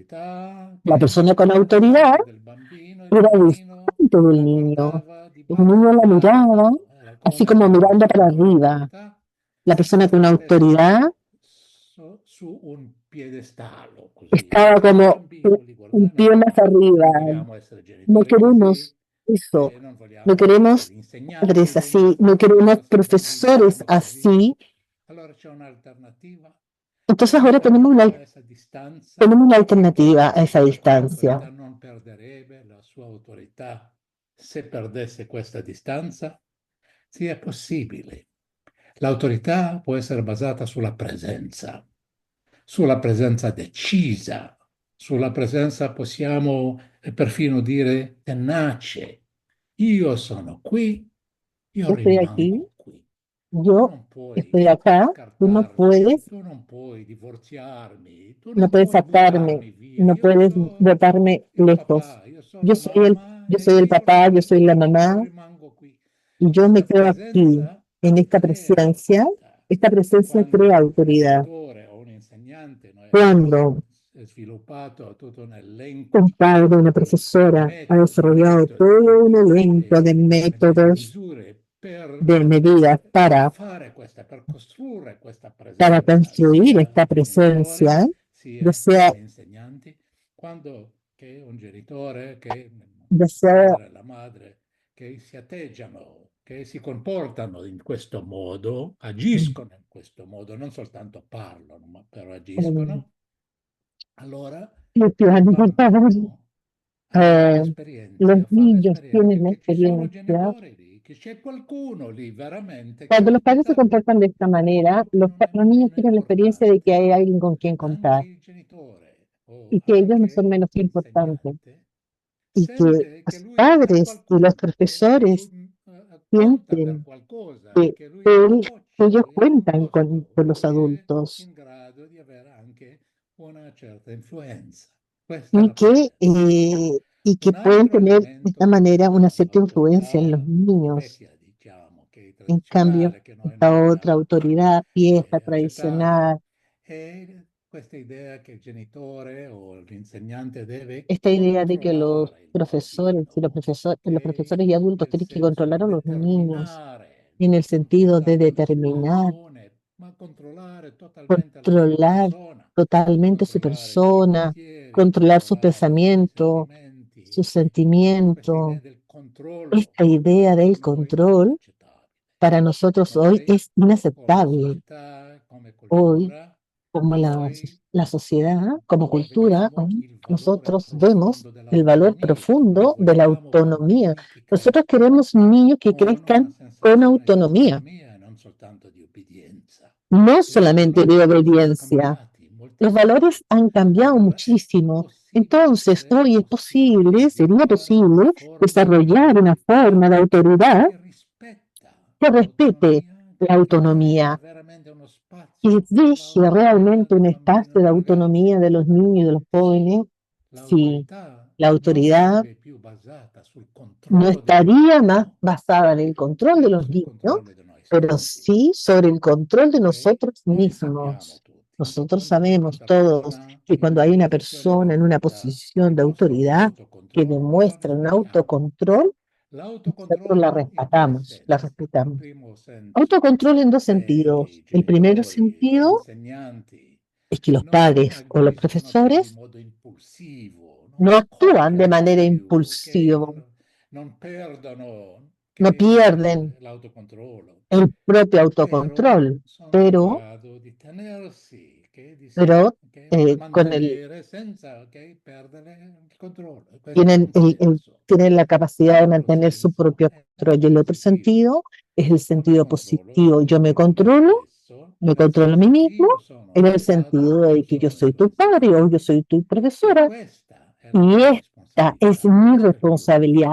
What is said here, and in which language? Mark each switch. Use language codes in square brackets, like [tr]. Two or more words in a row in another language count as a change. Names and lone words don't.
[es] La persona con autoridad era distante del niño. El niño la miraba, así como mirando para arriba. La persona con autoridad [it] su un piedestallo, così. [es] estaba como un pie más arriba. [it] Vogliamo essere [es] No [it] genitori [es] queremos [it] così, [es] eso. [it] non vogliamo [es] No queremos [it] essere insegnanti [es] padres [it] degli [es] así, no queremos profesores así. [it] Allora c'è un'alternativa. [es] Entonces ahora tenemos una alternativa a esa distancia. [it] L'autorità non perderebbe la sua autorità se perdesse questa distanza? Sì, è possibile. L'autorità può essere basata sulla presenza decisa, sulla presenza, possiamo perfino dire, tenace. Io sono qui, io [es] Yo estoy aquí, [it] rimango qui. [es] yo [it] Non [es] estoy [it] puoi [es] acá, [it] scartarmi, tu non puoi divorziarmi, tu [es] no [it] non [es] puedes [it] puoi [es] sacarme, [it] buttarmi via. [es] no [it] Io [es] puedes [it] sono [es] botarme [it] il [es] lejos. [it] papà, io sono [es] Yo [it] la [es] soy el, [it] mamma [es] yo [it] e [es] soy el [it] io [es] papá, yo soy la mamá, [it] rimango qui. [es] y yo me [it] Questa [es] quedo aquí, [it] presenza [es] en esta [it] crea [es] presencia. [it] autorità. [es] Esta presencia [it] Quando [es] crea [it] un [es] autoridad. [it] genitore o un insegnante [es] Cuando [it] è sviluppato tutto un elenco [es] un padre, una [it] di [es] profesora ha desarrollado todo un elenco de métodos, [it] misure per [es] de medidas para [it] costruire questa [es] para [it] presenza, [es] construir [it] sia [es] esta [it] i genitori, [es] presencia, ya [it] sia [es] sea, [it] gli insegnanti, quando che un genitore, che [es] ya [it] il [es] sea [it] padre, la madre, che si atteggiano, che si comportano in questo modo, agiscono in questo modo, non soltanto parlano, ma però agiscono, allora [es] el piano, por favor. [it] hanno [es] Los [it] fanno [es] niños [it] esperienza [es] tienen la [it] che ci sono [es] experiencia. [it] genitori lì, che c'è qualcuno lì veramente che [es] Cuando los padres se [it] aiuta [es] comportan de esta manera, los niños [it] meno [es] tienen la experiencia de que [it] importante. [es] hay alguien con quien [it] Anche [es] contar [it] il genitore o [es] y que ellos no son [it] anche [es] menos importantes [it] l'insegnante [es] y que [it] sente che [es] los [it] lui ha [es] padres y los [it] qualcuno, che [es] profesores [it] lui conta per [es] sienten [it] qualcosa e [es] que, [it] che lui ha una [es] él- que [it] voce, [es] ellos [it] lui ha un [es] cuentan [it] posto, [es] con los [it] lui è [es] adultos [it] in grado di avere anche una certa influenza. Questa è [es] y [it] la presenza. [es] y que [it] Un [es] pueden [it] altro [es] tener de esta [it] elemento [es] manera una cierta influencia en los [it] dell'autorità [es] niños. [it] vecchia, diciamo, che è [es] En cambio, [it] tradizionale, che noi [es] esta [it] non [es] otra [it] abbiamo [es] autoridad vieja, [it] accettato, [es] tradicional, [it] è questa idea che il genitore o l'insegnante deve [es] esta idea de que los [it] controllare il [es] profesores [it] bambino, [es] y los profesores y adultos [it] nel [es] tienen que [it] senso [es] controlar [it] di [es] a los niños [it] determinare, [es] en el sentido de [it] dargli [es] determinar, [it] l'istruzione, ma controllare totalmente la sua [es] controlar [it] persona, [es] totalmente su [it] controllare i suoi [es] persona, [it] pensieri, [es] controlar su [it] controllare i suoi [es] pensamiento, [it] sentimenti. [es] su [it] Questa idea [es] sentimiento. [it] del controllo [es] Esta idea [it] per [es] del [it] noi è [es] control [it] inaccettabile. [es] para nosotros hoy [it] Noi, [es] es [it] come [es] inaceptable. [it] società, come [es] Hoy, [it] cultura, [es] como [it] noi [es] la sociedad, como cultura, [it] vediamo il valore [es] nosotros vemos [it] profondo [es] el valor [it] dell'autonomia. Noi [es] profundo de la [it] vogliamo [es] autonomía. [it] bambini che [es] Nosotros [it] crescono [es] queremos niños que [it] con una [es] crezcan con [it] sensazione di [es] autonomía, [it] autonomia e non soltanto di obbedienza. [es] no [it] I [es] solamente de [it] valori sono [es] obediencia. [it] cambiati [es] Los [it] moltissimo. [es] valores han cambiado [it] Allora è [es] muchísimo. [it] possibile, [es] Entonces, [it] sarebbe [es] hoy es [it] possibile [es] posible, sería [it] sviluppare una [es] posible [it] forma di [es] desarrollar una [it] autorità [es] forma de autoridad [it] che rispetta [es] que respete [it] l'autonomia, [es] la [it] che lascia [es] autonomía, [it] veramente uno [es] que [it] spazio per [es] deje [it] l'autonomia [es] realmente [it] del [es] un [it] bambino e [es] espacio de [it] dei ragazzi. [es] autonomía de los niños y de los [it] Sì, [es] jóvenes. Sí, [it] l'autorità [es] la [it] non [es] autoridad [it] sarebbe più basata sul [es] no [it] controllo del [es] estaría más [it] bambino, [es] basada en el control de [it] però [es] los [it] sul [es] niños, [it] controllo di noi [es] pero [it] stessi. [es] sí sobre el control de [it] Ok? [es] nosotros [it] Noi sappiamo [es] mismos. [it] tutti che [es] Nosotros [it] quando c'è [es] sabemos [it] questa [es] todos [it] persona [es] que [it] in [es] cuando [it] una [es] hay una [it] posizione di [es] persona en una [it] autorità [es] posición [it] che [es] de [it] mostra un [es] autoridad que [it] autocontrollo, noi lo [es] demuestra un [it] rispettiamo. [es] autocontrol, nosotros la [it] L'autocontrollo in due [es] respetamos, la [it] sensi. In [es] respetamos. [it] primo senso [es] Autocontrol en dos [it] è che [es] sentidos. [it] i [es] El primer [it] genitori o gli [es] sentido [it] insegnanti [es] es que los [it] non [es] padres o los [it] agiscono più di [es] profesores [it] modo impulsivo, [es] no [it] non [es] actúan de [it] copiano [es] manera [it] più, che [es] impulsiva, [it] non perdono [es] no pierden [it] l'autocontrollo, [es] el propio [it] però [es] autocontrol, [it] sono in [es] pero, [it] grado di tenersi, [es] pero con [it] mantenere senza perdere il controllo. E questo è [es] tienen, [it] un senso. [es] tienen la capacidad de [it] L'altro [es] mantener su [it] senso [es] propio [it] è [es] control. Y el otro [it] positivo. [es] sentido es el sentido positivo. Yo me controlo a mí mismo en el sentido de que yo soy tu padre o yo soy tu profesora y esta es mi responsabilidad.